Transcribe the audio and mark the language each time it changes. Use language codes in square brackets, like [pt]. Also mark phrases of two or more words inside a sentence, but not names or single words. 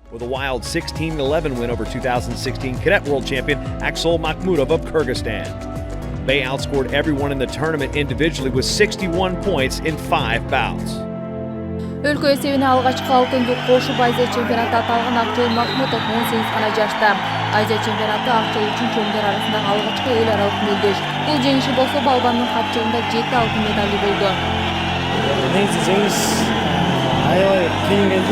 [en] with a wild 16-11 win over 2016 cadet world champion Aksol Makhmudov of Kyrgyzstan. Bay outscored everyone in the tournament individually with 61 points in 5 bouts. [ky] Өлкө эсебине алгачкы алтынды кошуп Азия чемпионатта аталган Акжол Махмутов 18 гана жашта. Азия чемпионаты Акжол үчүн чоңдор арасындагы алгачкы эл аралык мелдеш. Бул жеңиши болсо балбандын капчыгында 7 алтын медали болду. Негизи жеңиш аябай кыйын келди.